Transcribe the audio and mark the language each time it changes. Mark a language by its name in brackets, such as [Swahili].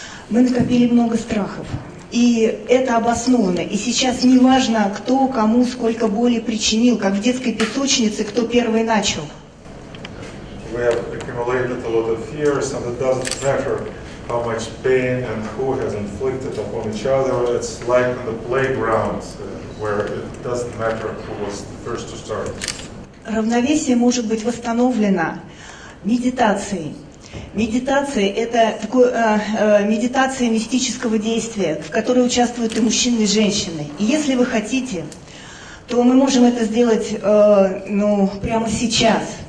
[Russian] Мы накопили много страхов, и это обоснованно. И сейчас не важно, кто кому сколько боли причинил, как в детской песочнице, кто первый начал. [English] We have accumulated a lot of fears, and it doesn't matter how much pain and who has inflicted upon each other. It's like on the playground, where it doesn't matter who was the first to start. [Russian] Равновесие может быть восстановлено медитацией. Медитация – это медитация мистического действия, в которой участвуют и мужчины, и женщины. И если вы хотите, то мы можем это сделать прямо сейчас.